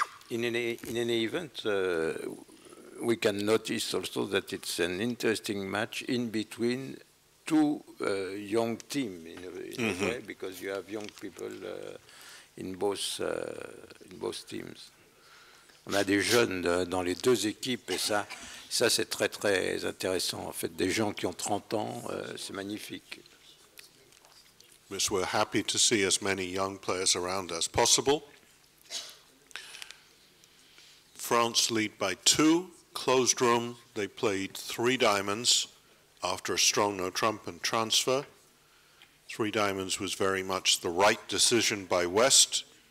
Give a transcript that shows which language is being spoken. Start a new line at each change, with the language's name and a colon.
English: In any event, we can notice also that it's an interesting match in between 2 young teams in a way, because you have young people in both teams.
French: On a des jeunes dans les 2 équipes, et ça c'est très très intéressant. En fait, des gens qui ont 30 ans, c'est magnifique.
English: Yes, we're happy to see as many young players around as possible. France lead by 2. Closed room, they played 3 diamonds after a strong no-trump and transfer. 3 diamonds was very much the right decision by West.